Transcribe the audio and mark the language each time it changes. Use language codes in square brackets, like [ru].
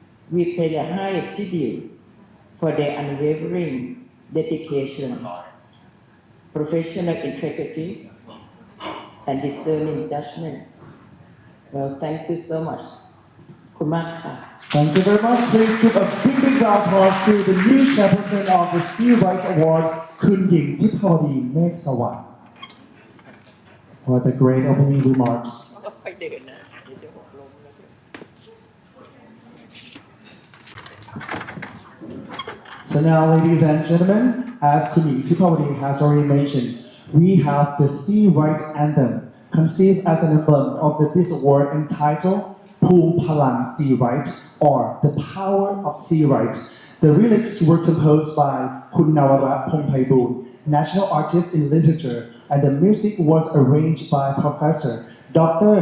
[en] We pay the highest tribute for their unwavering dedication, professional integrity, and discerning judgment. Well, thank you so much. [th] ขอบคุณมากค่ะ [en] Thank you very much. Please give a big round of applause to the new chairperson of the S.E.A. Award, คุณหญิงทิพวดีเมฆสวัสดิ์ for the great opening remarks. [th] ไปเดินนะเดี๋ยวจะหกล้มแล้ว [en] So now, ladies and gentlemen, as Kun Ying Tipawadi has already mentioned, we have the S.E.A. anthem, conceived as an emblem of this award entitled ภูมิพลัง S.E.A. or the Power of S.E.A. The lyrics were composed by คุณนวรัตน์ พงษ์ไพบูลย์ National Artist in Literature, and the music was arranged by Professor Dr.